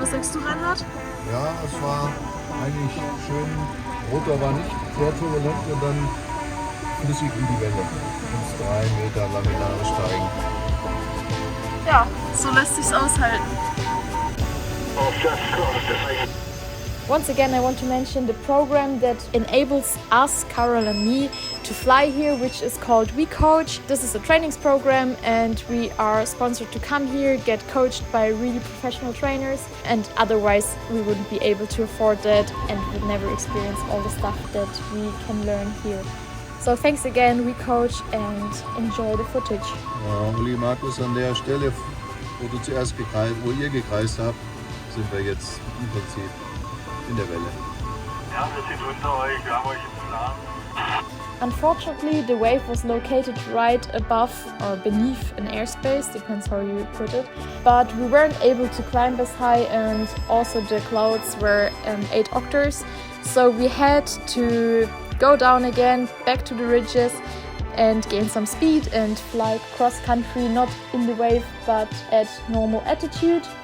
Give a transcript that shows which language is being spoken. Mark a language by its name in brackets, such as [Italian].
[German] Was sagst du, Reinhard? Ja, es war eigentlich schön. Rotor war nicht sehr turbulent und dann flüssig in die Welle. Ins 3 Meter laminare Steigen. Ja, so lässt sich's aushalten. [English] Once again, I want to mention the program that enables us, Carol and me, to fly here, which is called WeCoach. This is a trainings program and we are sponsored to come here, get coached by really professional trainers, and otherwise we wouldn't be able to afford that and would never experience all the stuff that we can learn here. So thanks again, WeCoach, and enjoy the footage. [German] Ja, Uli, Markus, an der Stelle, wo ihr gekreist habt, sind wir jetzt im Prinzip in der Welle. Ja, wir sind unter euch, wir haben euch im Plan. [English] Unfortunately, the wave was located right above or beneath an airspace, depends how you put it. But we weren't able to climb as high and also the clouds were 8 octaves. So we had to go down again, back to the ridges and gain some speed and fly cross country, not in the wave but at normal altitude.